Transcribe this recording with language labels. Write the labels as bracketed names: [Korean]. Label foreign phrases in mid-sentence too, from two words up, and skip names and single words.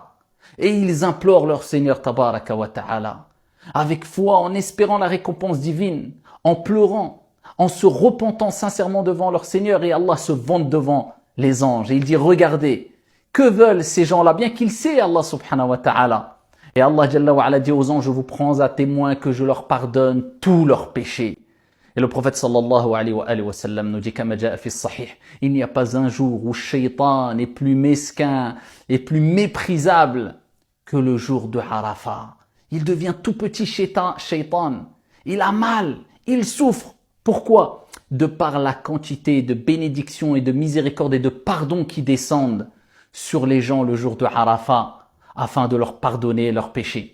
[French] Et ils implorent leur Seigneur [Arabic] تبارك وتعالى, [French] avec foi, en espérant la récompense divine, en pleurant, en se repentant sincèrement devant leur Seigneur, et Allah se vante devant les anges. Et il dit, regardez, que veulent ces gens-là? Bien qu'il sait Allah [Arabic] سبحانه وتعالى. [French] Et Allah [Arabic] جل وعلا [French] dit aux anges, je vous prends à témoin que je leur pardonne tous leurs péchés. Et le prophète [Arabic] صلى الله عليه وسلم [French] nous dit, [Arabic] كما جاء في صحيح, [French] il n'y a pas un jour où Shaitan est plus mesquin et plus méprisable que le jour de Arafat. Il devient tout petit Shaitan. Il a mal, il souffre. Pourquoi? De par la quantité de bénédictions et de miséricorde et de pardon qui descendent sur les gens le jour de Arafat afin de leur pardonner leurs péchés.